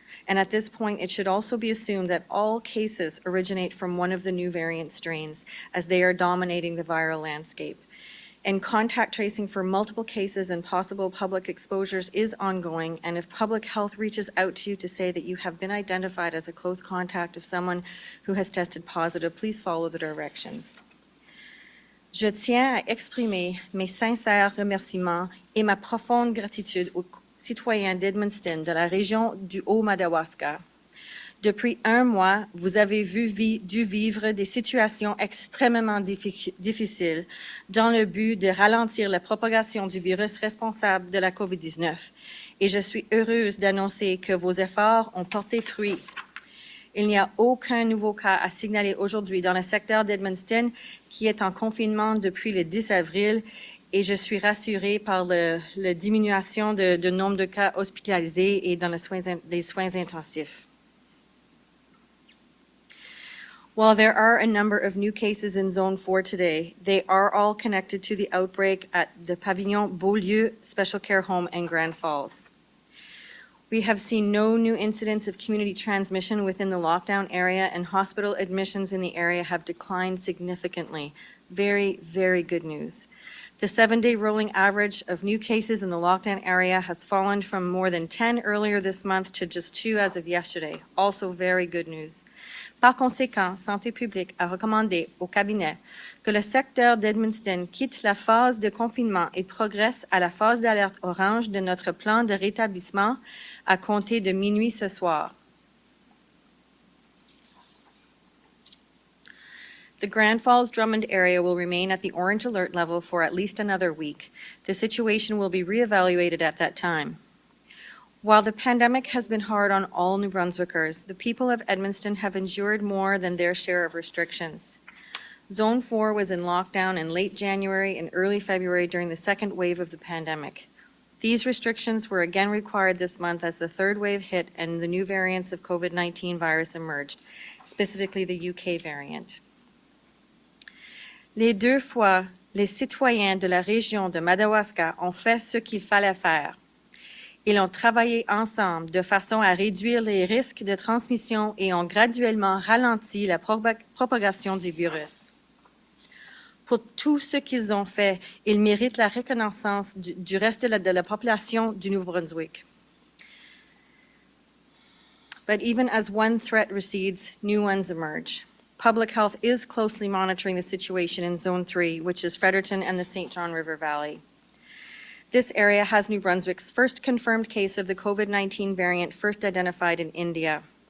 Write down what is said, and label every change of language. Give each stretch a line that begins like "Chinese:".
English: And at this point, it should also be assumed that all cases originate from one of the new variant strains, as they are dominating the viral landscape. And contact tracing for multiple cases and possible public exposures is ongoing, and if public health reaches out to you to say that you have been identified as a close contact of someone who has tested positive, please follow the directions.
French: Je tiens à exprimer mes sincères remerciements et ma profonde gratitude aux citoyens d'Edmundston de la région du Upper Madawaska. Depuis un mois, vous avez dû vivre des situations extrêmement difficiles dans le but de ralentir la propagation du virus responsable de la COVID-19. Et je suis heureuse d'annoncer que vos efforts ont porté fruit. Il n'y a aucun nouveau cas à signaler aujourd'hui dans le secteur d'Edmundston qui est en confinement depuis le 10 avril. Et je suis rassurée par la diminution de nombre de cas hospitalisés et dans les soins intensifs.
English: While there are a number of new cases in Zone 4 today, they are all connected to the outbreak at the Pavillon Beaulieu Special Care Home in Grand Falls. We have seen no new incidents of community transmission within the lockdown area, and hospital admissions in the area have declined significantly. Very, very good news. The 7-day rolling average of new cases in the lockdown area has fallen from more than 10 earlier this month to just 2 as of yesterday. Also very good news.
French: Par conséquent, Santé publique a recommandé au cabinet que le secteur d'Edmundston quitte la phase de confinement et progresse à la phase d'alerte orange de notre plan de rétablissement à compter de minuit ce soir.
English: The Grand Falls-Drummond area will remain at the orange alert level for at least another week. The situation will be reevaluated at that time. While the pandemic has been hard on all New Brunswickers, the people of Edmundston have endured more than their share of restrictions. Zone 4 was in lockdown in late January and early February during the second wave of the pandemic. These restrictions were again required this month as the third wave hit and the new variants of COVID-19 virus emerged, specifically the UK variant.
French: Les deux fois, les citoyens de la région de Madawaska ont fait ce qu'il fallait faire. Ils ont travaillé ensemble de façon à réduire les risques de transmission et ont graduellement ralenti la propagation du virus. Pour tout ce qu'ils ont fait, ils méritent la reconnaissance du reste de la population du Nouveau-Brunswick.
English: But even as one threat recedes, new ones emerge. Public health is closely monitoring the situation in Zone 3, which is Fredericton and the St. John River Valley. This area has New Brunswick's first confirmed case of the COVID-19 variant first identified in India.